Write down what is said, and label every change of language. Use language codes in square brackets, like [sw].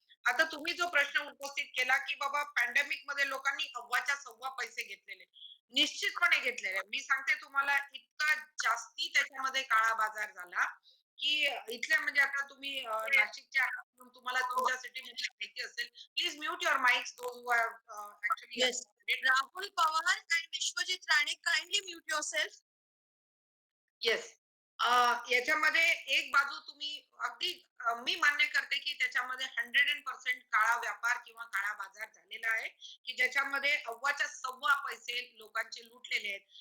[mr] आता तुम्ही जो प्रश्न उपस्थित केला की बाबा पॅन्डेमिक मध्ये लोकांनी अव्वाच्या सव्वा पैसे घेतलेले, निश्चितपणे घेतलेले. मी सांगते तुम्हाला इतका जास्ती त्याच्यामध्ये काळा बाजार झाला की इथल्या म्हणजे आता तुम्ही नाशिकच्या आहात म्हणून तुम्हाला तुमच्या सिटीमध्ये माहिती असेल. [en] Please mute your mics those who have actually Yes. Rahul Pawar and Vishwajit Rane, kindly mute yourself. Yes. [mr] याच्यामध्ये एक बाजू तुम्ही अगदी मी मान्य करते की त्याच्यामध्ये 100% काळा व्यापार किंवा काळा बाजार झालेला आहे की ज्याच्यामध्ये अव्वाच्या सव्वा पैसे लोकांचे लुटलेले आहेत.